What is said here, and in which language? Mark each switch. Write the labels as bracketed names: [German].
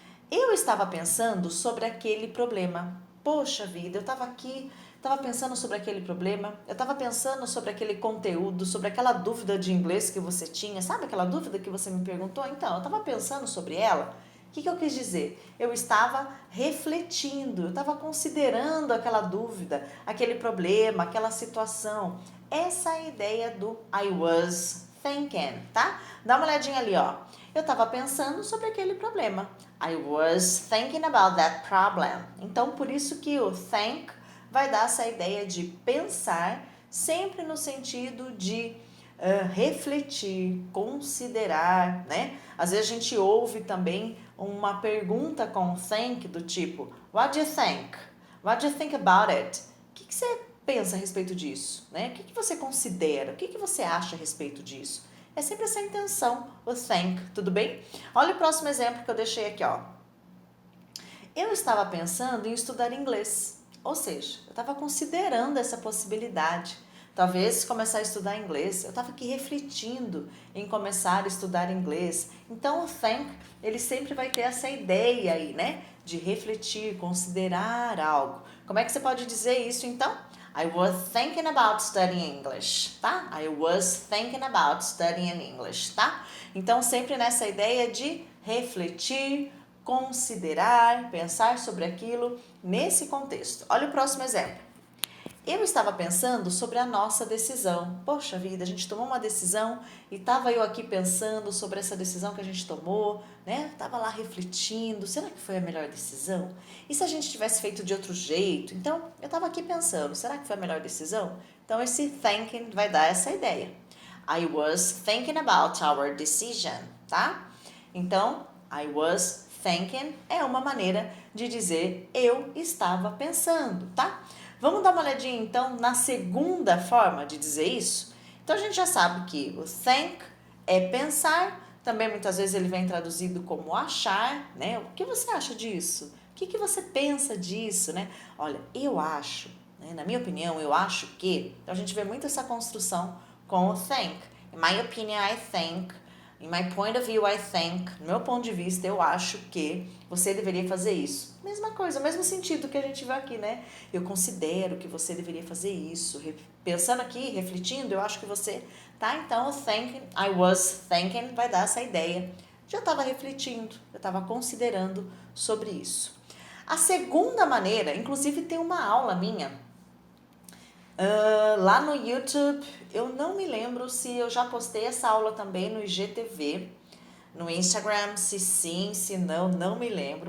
[Portuguese] Eu estava pensando sobre aquele problema. Poxa vida, eu estava aqui, estava pensando sobre aquele problema, eu estava pensando sobre aquele conteúdo, sobre aquela dúvida de inglês que você tinha, sabe aquela dúvida que você me perguntou? Então, eu estava pensando sobre ela. O que eu quis dizer? Eu estava refletindo, eu estava considerando aquela dúvida, aquele problema, aquela situação. Essa é a ideia do [English] I was thinking, [Portuguese] tá? Dá uma olhadinha ali, ó. Eu estava pensando sobre aquele problema. [English] I was thinking about that problem. [Portuguese] Então, por isso que o think vai dar essa ideia de pensar, sempre no sentido de refletir, considerar, né? Às vezes a gente ouve também uma pergunta com think do tipo [English] What do you think? What do you think about it? [Portuguese] O que você pensa a respeito disso? Né? O que você considera? O que você acha a respeito disso? É sempre essa intenção, o think, tudo bem? Olha o próximo exemplo que eu deixei aqui, ó. Eu estava pensando em estudar inglês, ou seja, eu estava considerando essa possibilidade. Talvez começar a estudar inglês. Eu estava aqui refletindo em começar a estudar inglês. Então, o think, ele sempre vai ter essa ideia aí, né? De refletir, considerar algo. Como é que você pode dizer isso, então? [English] I was thinking about studying English, tá? I was thinking about studying English, tá? [Portuguese] Então, sempre nessa ideia de refletir, considerar, pensar sobre aquilo nesse contexto. Olha o próximo exemplo. Eu estava pensando sobre a nossa decisão. Poxa vida, a gente tomou uma decisão e estava eu aqui pensando sobre essa decisão que a gente tomou, né? Estava lá refletindo, será que foi a melhor decisão? E se a gente tivesse feito de outro jeito? Então, eu estava aqui pensando, será que foi a melhor decisão? Então, esse thinking vai dar essa ideia. [English] I was thinking about our decision, tá? [Portuguese] Então, [English] I was thinking [Portuguese] é uma maneira de dizer eu estava pensando, tá? Vamos dar uma olhadinha então na segunda forma de dizer isso? Então a gente já sabe que o think é pensar, também muitas vezes ele vem traduzido como achar, né? O que você acha disso? O que você pensa disso, né? Olha, eu acho, né? Na minha opinião, eu acho que. Então a gente vê muito essa construção com o think. [English] In my opinion, I think. In my point of view, I think. [Portuguese] No meu ponto de vista, eu acho que você deveria fazer isso. Mesma coisa, o mesmo sentido que a gente vê aqui, né? Eu considero que você deveria fazer isso. Pensando aqui, refletindo, eu acho que você, tá? Então, o thinking, [English] I was thinking, [Portuguese] vai dar essa ideia. Já estava refletindo, eu estava considerando sobre isso. A segunda maneira, inclusive tem uma aula minha lá no YouTube, eu não me lembro se eu já postei essa aula também no IGTV, no Instagram, se sim, se não, não me lembro.